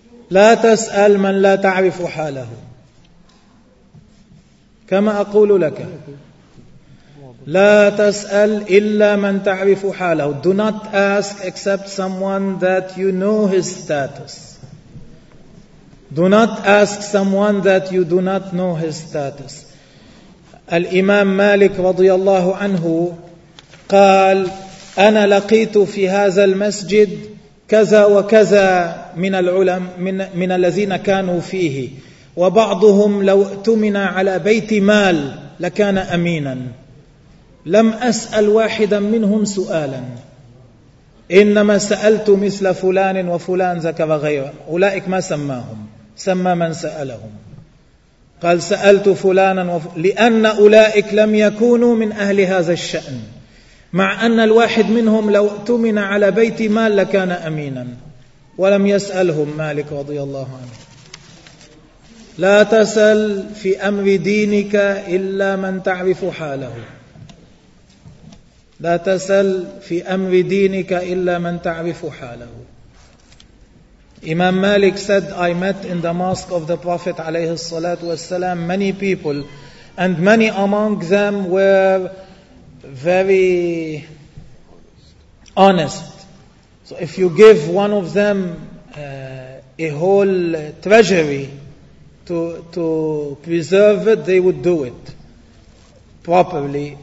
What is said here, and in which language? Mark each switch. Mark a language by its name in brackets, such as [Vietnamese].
[Arabic] لا تسأل من لا تعرف حاله، كما أقول لك لا تسأل إلا من تعرف حاله. [English] Do not ask except someone that you know his status. Do not ask someone that you do not know his status. [Arabic] الإمام مالك رضي الله عنه قال أنا لقيت في هذا المسجد كذا وكذا من العلماء من الذين كانوا فيه، وبعضهم لو اؤتمن على بيت مال لكان أمينا، لم أسأل واحدا منهم سؤالا، إنما سألت مثل فلان وفلان ذكر غيره. أولئك ما سماهم، سمى من سألهم، قال سألت فلانا لأن أولئك لم يكونوا من أهل هذا الشأن، مع أن الواحد منهم لو اؤتمن على بيت مال لكان أمينا، ولم يسألهم مالك رضي الله عنه. لا تسأل في أمر دينك إلا من تعرف حاله، لا تسأل في أمر دينك إلا من تعرف حاله. [English] Imam Malik said, I met in the mosque of the Prophet عليه الصلاة والسلام many people, and many among them were very honest. So if you give one of them a whole treasury to preserve it, they would do it properly.